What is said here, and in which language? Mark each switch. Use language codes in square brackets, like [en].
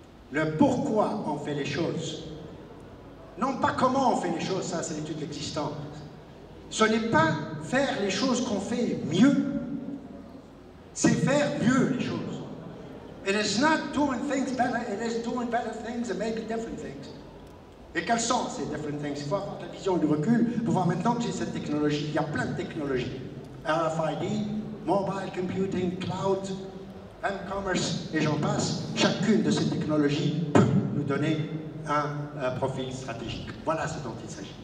[fr] Le pourquoi on fait les choses. Non pas comment on fait les choses, ça c'est l'étude existante. Ce n'est pas faire les choses qu'on fait mieux, c'est faire mieux les choses. [en] It is not doing things better, it is doing better things and maybe different things. [fr] Et quels sont ces [en] different things? [fr] Il faut avoir la vision du recul pour voir maintenant que j'ai cette technologie. Il y a plein de technologies. RFID, mobile computing, cloud, e-commerce, et j'en passe. Chacune de ces technologies peut nous donner un profil stratégique. Voilà ce dont il s'agit.